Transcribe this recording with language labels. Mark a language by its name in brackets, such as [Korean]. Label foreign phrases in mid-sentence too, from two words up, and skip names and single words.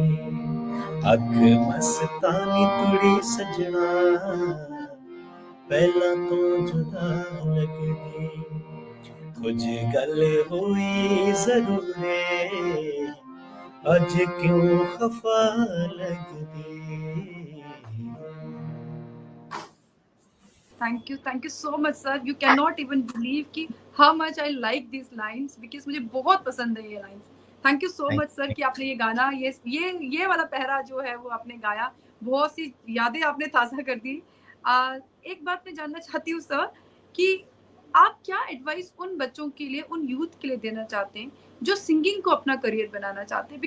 [Punjabi] ਅੱਖ ਮਸਤਾਨੀ ਤੁੜੀ ਸਜਣਾ ਪਹਿਲਾ ਤੋ ਜੁਦਾ ਲਗਦੀ। ਕੁਝ ਗੱਲ ਹੋਈ ਜ਼ਰੂਰ ਹੈ ਅੱਜ ਕਿਉਂ ਖ਼ਫ਼ਾ ਲਗਦੀ। [English] Thank you so much sir. You can not even believe कि how much I like this lines, because [Hindi] मुझे बहुत पसंद है ये [English] लाइंस। Thank you so थैंक much sir [Hindi] कि आपने ये गाना, ये वाला पहरा जो है वो आपने गाया। बहुत सी यादें आपने ताज़ा कर दी। एक बात मैं जानना चाहती हूँ सर कि आप क्या एडवाइस उन बच्चों के लिए, उन यूथ के लिए देना चाहते हैं जो सिंगिंग को अपना करियर बनाना चाहते हैं?